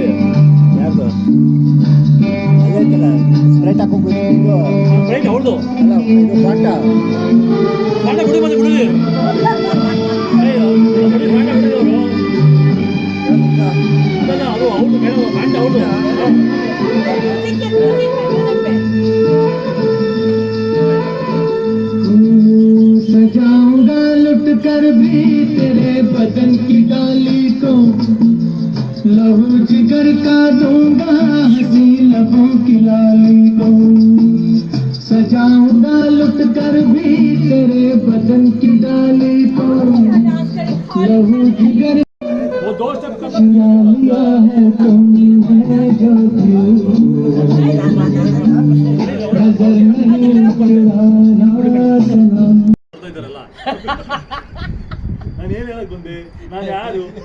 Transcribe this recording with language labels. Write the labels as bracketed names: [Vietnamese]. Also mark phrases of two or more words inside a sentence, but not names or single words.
[Kannada] ಯಾರ್ದು ಅದೈತಲ್ಲ ಸ್ಪ್ರೈಟ್ ಹಾಕೊಂಡ್ಬಿಟ್ಟು ಫ್ರೈಟ್ ಅವ್ರದ್ದು ಅಲ್ಲ ಇದು ಪಾಠ ಪಾಠ ಬಿಡಿ ಬಂದು ಬಿಡಿ ಅದಲ್ಲ ಅದು ಅವ್ರದ್ದು ಮೇಡಮ್ ಪಾಠ ಅವ್ರದ್ದು. [Hindi] सजाऊंगा लुट कर भी तेरे बदन की डाली को लहू जिगर का दूंगा हंसी लबों की लाली को सजाऊंगा लुट कर भी तेरे बदन की डाली को लहू जिगर वो दो स्टेप का चुरा लिया है तुमने जो दिल नजर नहीं चुराना सनम [Kannada] ಇದ್ದಾರಲ್ಲ ನಾನು ಏನು ಹೇಳಕ್ ಬಂದೆ, ನಾನು ಯಾರು